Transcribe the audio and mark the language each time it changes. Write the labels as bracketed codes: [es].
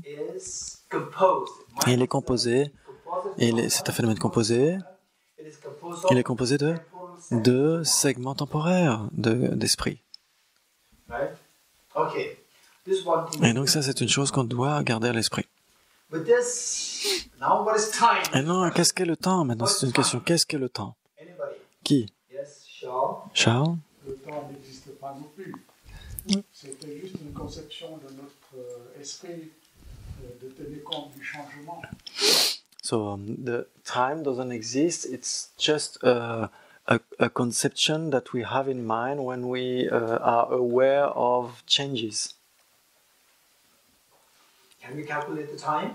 [en] is composed. [fr] il est composé, c'est un phénomène composé, [en] It is composed [fr] il est [en] of [fr] composé de segments temporaires d'esprit. [en] right? Okay. This one thing. [fr] Et donc ça, c'est une chose qu'on doit garder à l'esprit. [en] But this now what is time? [fr] Et non, qu'est-ce qu'est le temps? Maintenant, c'est une question. Qu'est-ce qu'est le temps? [en] Anybody? [fr] Qui? [en] Yes, Charles. Charles? [fr] Le temps n'existe pas non plus. C'était juste une conception de notre esprit de tenir compte du changement. [en] So the time doesn't exist. It's just a conception that we have in mind when we are aware of changes. Can we calculate the time?